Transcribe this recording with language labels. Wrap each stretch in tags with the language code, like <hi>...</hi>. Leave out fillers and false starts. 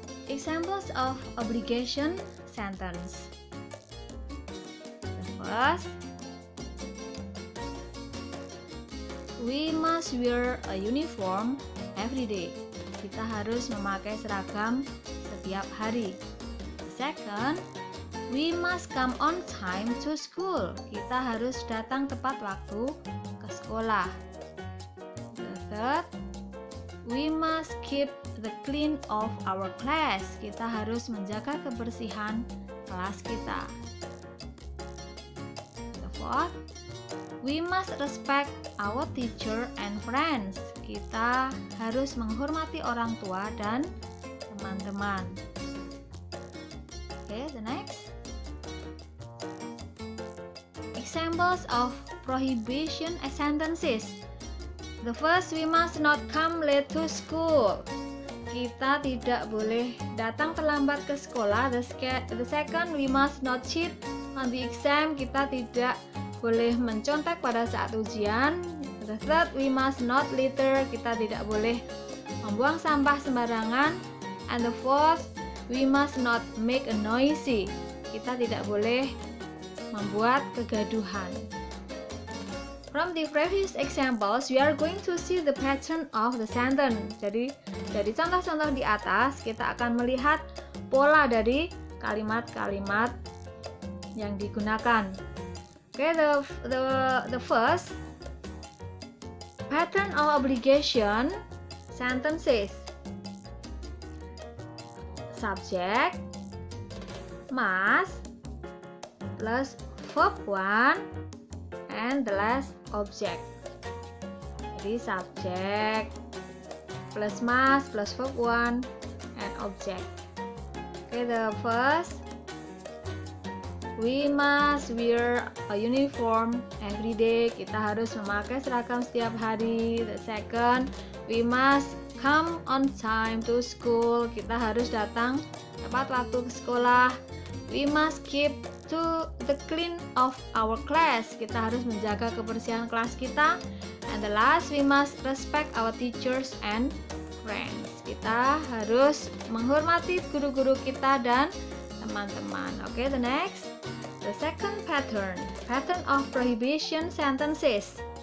<en>Examples of obligation sentence. The first, we must wear a uniform every day.</en> <id>Kita harus memakai seragam setiap hari.</id> <en>The second, we must come on time to school.</en> <id>Kita harus datang tepat waktu ke sekolah.</id> <en>The third, we must keep the clean of our class.</en> <id>Kita harus menjaga kebersihan kelas kita.</id> <en>The fourth, we must respect our teacher and friends.</en> <id>Kita harus menghormati orang tua dan teman-teman.</id> <en>Okay, the next. Examples of prohibition sentences. The first, we must not come late to school.</en> <id>Kita tidak boleh datang terlambat ke sekolah.</id> <en>The second, we must not cheat on the exam.</en> <id>Kita tidak boleh mencontek pada saat ujian.</id> <en>The third, we must not litter.</en> <id>Kita tidak boleh membuang sampah sembarangan.</id> <en>And the fourth, we must not make a noisy.</en> <id>Kita tidak boleh membuat kegaduhan.</id> <en>From the previous examples, we are going to see the pattern of the sentence.</en> <id>Jadi, dari contoh-contoh di atas, kita akan melihat pola dari kalimat-kalimat yang digunakan.</id> <en>Okay, the first pattern of obligation sentences. Subject must plus verb 1 and the last object.</en> <id>Jadi</id> <en>subject plus must plus verb 1 and object. Okay, the first, we must wear a uniform every day.</en> <id>Kita harus memakai seragam setiap hari.</id> <en>The second, we must come on time to school.</en> <id>Kita harus datang tepat waktu ke sekolah.</id> <en>We must keep to the clean of our class.</en> <id>Kita harus menjaga kebersihan kelas kita.</id> <en>And the last, we must respect our teachers and friends.</en> <id>Kita harus menghormati guru-guru kita dan teman-teman.</id> <en>Okay, the next, the second pattern of prohibition sentences.</en>